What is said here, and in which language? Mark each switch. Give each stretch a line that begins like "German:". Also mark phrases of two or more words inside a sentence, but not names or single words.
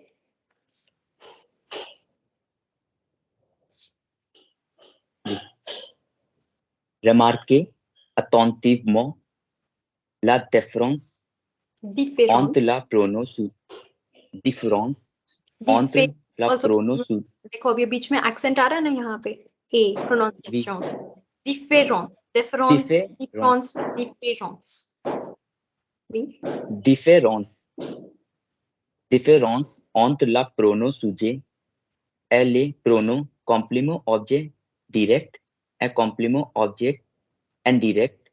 French: Remarquez attentivement la différence entre la prononciation. Différence entre la prononciation.
Hindi: देखो अभी बीच में accent आ रहा है ना यहाँ पे
English: a pronunciations.
French: Différence. Oui. Différence entre la prononciation et les pronoms complément objet direct et complément objet indirect.